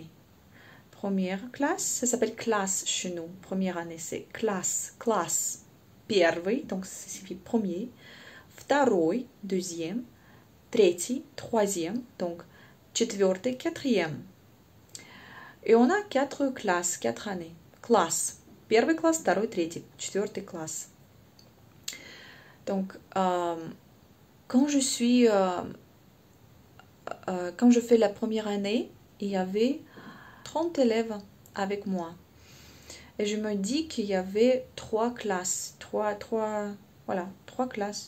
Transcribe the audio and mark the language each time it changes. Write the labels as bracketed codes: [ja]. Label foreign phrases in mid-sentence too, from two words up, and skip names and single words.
[fr] Première classe, ça s'appelle classe chez nous. Première année, c'est classe. Первый, donc ça signifie premier. Второй, deuxième. третий, troisième, donc четвертый, quatrième. Et on a 4 classes, 4 années. [ru] Класс. Первый класс, второй, третий, четвертый класс. [fr] Donc, quand je fais la première année, il y avait 30 élèves avec moi. Et je me dis qu'il y avait 3 classes, 3 classes.